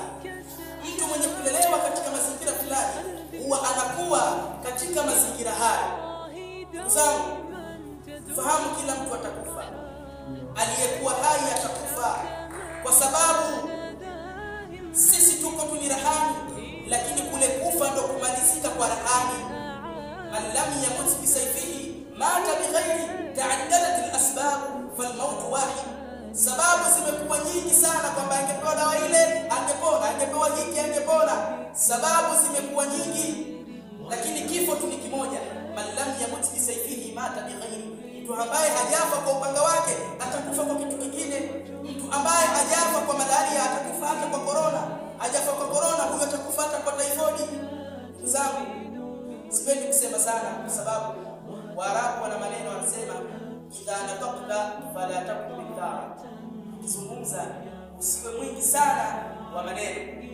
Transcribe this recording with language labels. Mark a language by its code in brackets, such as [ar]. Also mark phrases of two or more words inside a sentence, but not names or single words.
[sw] Mtu mwenye kulelewa katika mazingira fulani huwa anakuwa katika mazingira hayo. Ndugu zangu, fahamu kila mtu atakufa. Aliyekuwa hai atakufa, kwa sababu sisi tuko tu rahani, lakini kule kufa ndo kumalizika kwa rahani. [ar] من لم يمت بسيفه مات بغيره تعددت الأسباب والموت واحد. [sw] Sababu zimekuwa nyingi sana, kwamba angepewa dawa ile angepona, angepewa hiki angepona. Sababu zimekuwa nyingi, lakini kifo tu ni kimoja. [ar] من لم يمت بسيفه مات بغيره, [sw] mtu ambaye hajafa kwa upanga wake atakufa kwa kitu kingine. Mtu ambaye hajafa kwa malaria atakufa hata kwa corona, hajafa sana, kwa sababu Waarabu wana maneno wanasema [ar] إذا نطقت فلا تكن بذارا, [sw] ukizungumza usiwe mwingi sana wa maneno.